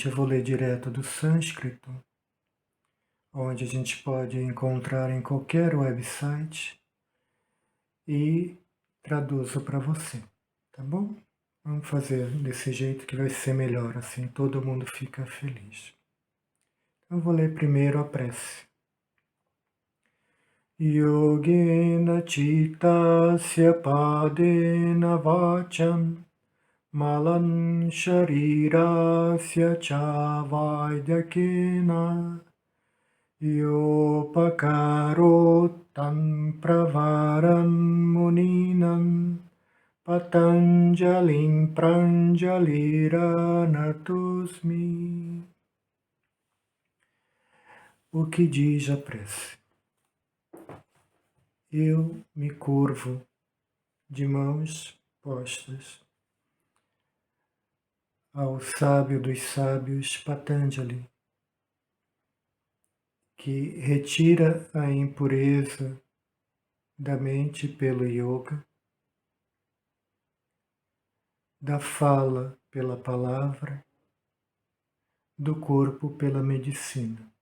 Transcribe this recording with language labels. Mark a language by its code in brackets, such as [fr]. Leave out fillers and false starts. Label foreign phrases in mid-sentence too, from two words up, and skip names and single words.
[pt] Eu vou ler direto do sânscrito, onde a gente pode encontrar em qualquer website, e traduzo para você, tá bom? Vamos fazer desse jeito que vai ser melhor, assim todo mundo fica feliz. Eu vou ler primeiro a prece. [sa] Yogena Chittasya Padena Vacham Malan Sharirasya Cha Vaidyakena Yopakarotam Pravaram Muninam Patanjalim Pranjalira Natusmi. [pt] O que diz a prece? Eu me curvo de mãos postas ao sábio dos sábios Patanjali, que retira a impureza da mente pelo yoga, da fala pela palavra, do corpo pela medicina.